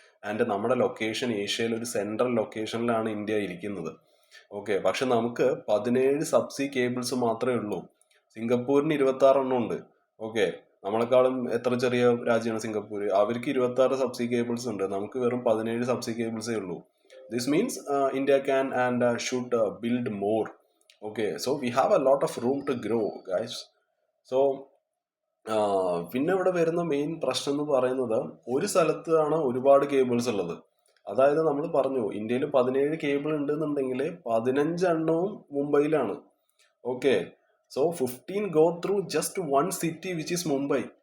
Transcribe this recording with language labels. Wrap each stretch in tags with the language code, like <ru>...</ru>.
<ml>And നമ്മുടെ location ഏഷ്യയിൽ ഒരു സെൻട്രൽ ലൊക്കേഷനിലാണ് ഇന്ത്യ ഇരിക്കുന്നത്. ഓക്കെ, പക്ഷെ നമുക്ക് 17 സബ്സീ കേബിൾസ് മാത്രമേ ഉള്ളൂ. സിംഗപ്പൂരിന് 26 എണ്ണം ഉണ്ട്. ഓക്കെ, നമ്മളെക്കാളും എത്ര ചെറിയ രാജ്യമാണ് സിംഗപ്പൂർ, അവർക്ക് 26 സബ്സീ കേബിൾസ് ഉണ്ട്, നമുക്ക് വെറും 17 സബ്സീ കേബിൾസേ ഉള്ളൂ.</ml> <en>This means India can and should build more. Okay, so we have a lot of room to grow, guys.</en> <ml>So പിന്നെ ഇവിടെ വരുന്ന മെയിൻ പ്രശ്നം എന്ന് പറയുന്നത്, ഒരു സ്ഥലത്താണ് ഒരുപാട് കേബിൾസ് ഉള്ളത്. അതായത് നമ്മൾ പറഞ്ഞു ഇന്ത്യയിൽ 17 കേബിൾ ഉണ്ടെന്നുണ്ടെങ്കിൽ 15 എണ്ണവും മുംബൈയിലാണ്.</ml> <en>Okay, so 15 go through just one city which is Mumbai.</en>